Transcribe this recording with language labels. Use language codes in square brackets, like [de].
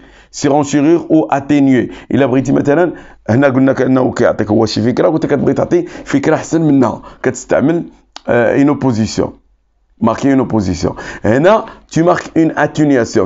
[fr] Surenchérir ou atténuer. [ar] إلا بغيتي مثلا هنا قلنا كأنه كيعطيك هو شي فكرة وانت كتبغي تعطي فكرة أحسن منها كتستعمل [fr] une opposition. Marquer une opposition. Et là, tu marques une atténuation.